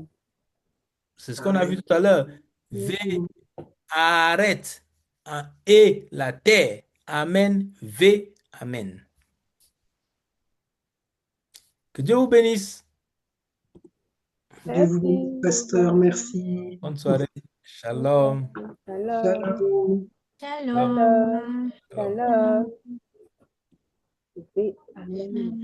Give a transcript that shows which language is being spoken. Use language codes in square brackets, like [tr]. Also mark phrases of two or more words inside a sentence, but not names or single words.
[fr] C'est ce qu'on a vu tout à l'heure. V, Mm. arrête. Et la terre. Amen, ve Amen. Que Dieu vous bénisse. Dieu vous bénisse, Merci. pasteur. Merci. Bonne soirée. Shalom. Shalom. Shalom. Shalom. Shalom. Shalom. Shalom. Shalom. Et Amen.